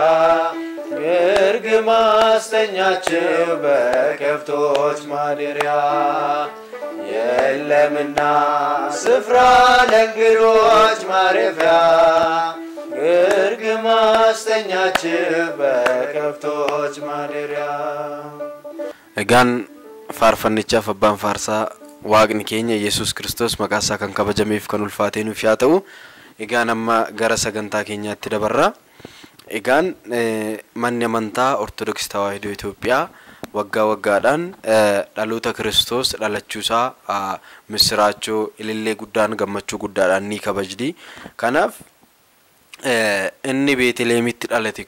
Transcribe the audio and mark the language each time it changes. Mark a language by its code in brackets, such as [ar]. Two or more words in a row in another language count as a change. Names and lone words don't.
[am] ግርግም አስተኛችው በከብቶች ማደሪያ የለምና ስፍራ ለእንግዶች ማረፊያ ግርግም አስተኛችው በከብቶች [om] ማደሪያ egaan faarfannichaaf abbaan faarsaa waaqni keenya Yesuus Kiristoos maqaan isaa kan kabajameef kan ulfaatee nuuf haa ta'u egaan amma gara sagantaa keenyaatti dabarra egaan manni amantaa Ortodoksii Tawaahidoo Itoophiyaa waggaa waggaadhaan dhaloota Kiristoos dhalachuusaa misiraachoo ilillee guddaan gammachuu guddaadhaan ni kabajdi kanaaf inni Beetlehemitti dhalate